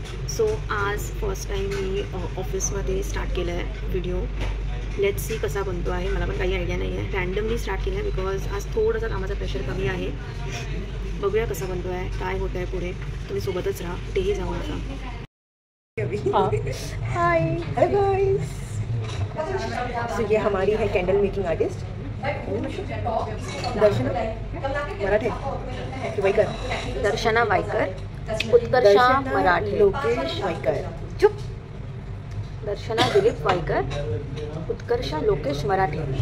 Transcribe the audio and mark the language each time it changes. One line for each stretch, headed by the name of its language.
Marathi: So आज first time मी ऑफिसमध्ये start केलं आहे व्हिडिओ.
English: let's see
Marathi: कसा बनतो आहे. मला पण काही आयडिया नाही आहे. रँडमली स्टार्ट केलं आहे बिकॉज आज थोडंसं कामाचा प्रेशर कमी आहे. बघूया कसा बनतो आहे, काय होतं आहे पुढे. तुम्ही सोबतच राहा, कुठेही जाऊ नका.
English: Hi hello guys.
Hindi: सो ये हमारी है कैंडल मेकिंग आर्टिस्ट दर्शना मराठे वाईकर. दर्शना वाईकर, उत्कर्षा मराठे, लोकेश वाईकर. चुप. दर्शना दिलीप वाईकर, उत्कर्षा लोकेश मराठे.